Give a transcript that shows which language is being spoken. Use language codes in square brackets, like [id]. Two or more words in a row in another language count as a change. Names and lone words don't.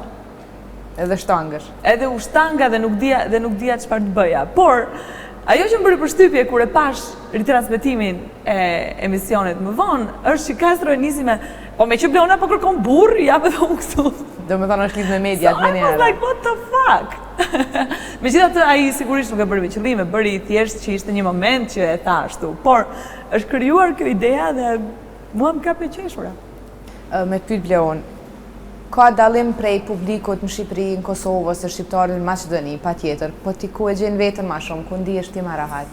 [sq] Edhe shtangësh. Edhe u shtanga dhe nuk dija çfarë të bëja. Por, ajo që më bëri përshtypje kur e pash ritransmetimin e emisionit më vonë, është që Castro e nisi me, po me që Bleona po kërkon burr, ja me thonë kështu. Do me thonë është lidh me mediat me njëra. [en] So I was like, what the fuck? [sq] Megjithatë ai sigurisht nuk e bëri me qëllim, e bëri thjesht që ishte një moment që e tha ashtu. Por, është krijuar kjo ideja dhe mua më ka pëlqyer. Me pyet Bleon, ka dallim prej publikut në Shqipëri, në Kosovë ose shqiptarët në Maqedoni, patjetër, po ti ku e gjen veten më shumë, ku ndihesh ti më rahat?